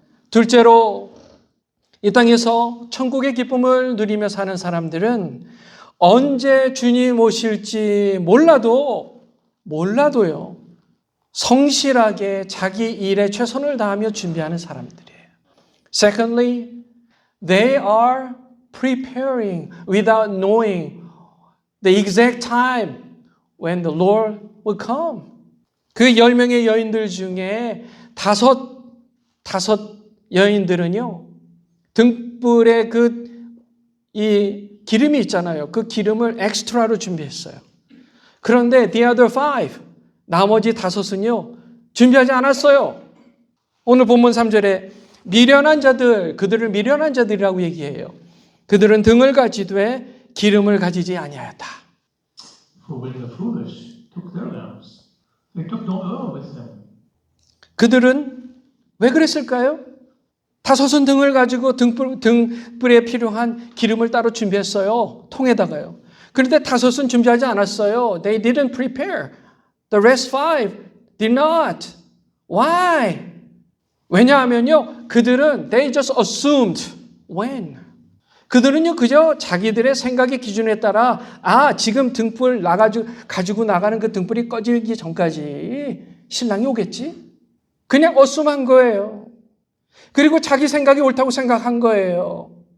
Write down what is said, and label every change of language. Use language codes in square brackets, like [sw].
[ko] 둘째로 이 땅에서 천국의 기쁨을 누리며 사는 사람들은 언제 주님 오실지 몰라도요 성실하게 자기 일에 최선을 다하며 준비하는 사람들이에요. [en] Secondly, they are preparing without knowing the exact time when the Lord will come. [ko] 그 10명의 여인들 중에 다섯 여인들은요, 등불에 이 기름이 있잖아요. 그 기름을 엑스트라로 준비했어요. 그런데 [en] the other 5, [ko] 나머지 5은요, 준비하지 않았어요. 오늘 본문 3절에 미련한 자들, 그들을 미련한 자들이라고 얘기해요. 그들은 등을 가지되 기름을 가지지 아니하였다. [en] For when the foolish took their lamps, they took no oil with them. [ko] 그들은 왜 그랬을까요? 5은 등을 가지고 등불에 필요한 기름을 따로 준비했어요. 통에다가요. 그런데 5은 준비하지 않았어요. [en] They didn't prepare. The rest 5 did not. Why? [ko] 왜냐하면요, 그들은 [en] they just assumed when. [ko] 그들은요, 그저 자기들의 생각의 기준에 따라 지금 등불 가지고 나가는 그 등불이 꺼지기 전까지 신랑이 오겠지? 그냥 assume한 거예요. 그리고 자기 생각이 옳다고 생각한 거예요.